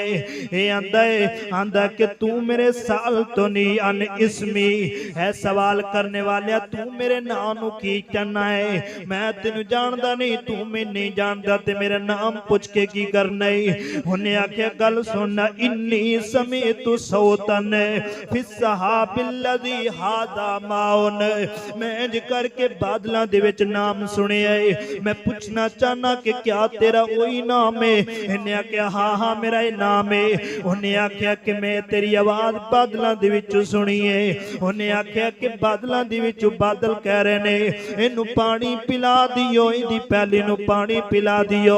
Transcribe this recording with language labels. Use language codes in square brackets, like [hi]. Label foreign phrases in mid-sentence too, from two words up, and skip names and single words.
[pa] اے آندا کہ توں میرے سال توں نہیں ان اسمی ہے، سوال کرن والے توں میرے ناں نوں کی کہنا ہے. میں تینوں جاندا نہیں، توں میں نہیں جاندا، تے میرا ناں پچھ کے کی کرنا ہے. اوہناں آکھیا گل سن, [ar] إني سمعت صوتا في السحاب الذي هذا ماؤه. [pa] میں انج کرکے بدلاں دے وچ ناں سنیا ہے. میں پچھنا چاہناں کہ کیا تیرا وہی ناں ہے? ایہناں آکھیا ہاں ہاں میرا ای ناں ہے۔ اوہناں آکھیا کہ میں تیری آواز بدلاں دے وچ سنی ہے. اوہناں آکھیا کہ بدلاں دے وچ بدل کہہ رہے نے ایہنوں پانی پلا دیو، ایہدی پیلی نوں پانی پلا دیو.